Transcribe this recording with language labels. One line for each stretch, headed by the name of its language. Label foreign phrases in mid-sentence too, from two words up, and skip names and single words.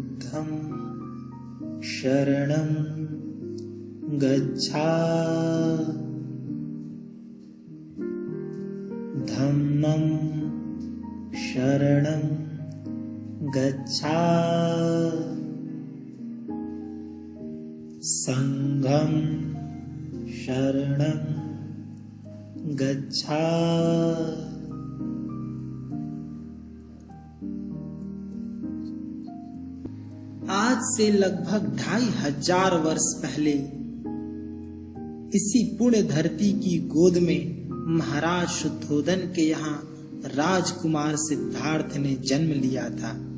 Pali: संघं शरणं गच्छामि धम्मं शरणं गच्छामि संघं शरणं गच्छामि।
Hindi: आज से लगभग 2500 वर्ष पहले इसी पुण्य धरती की गोद में महाराज शुद्धोदन के यहाँ राजकुमार सिद्धार्थ ने जन्म लिया था।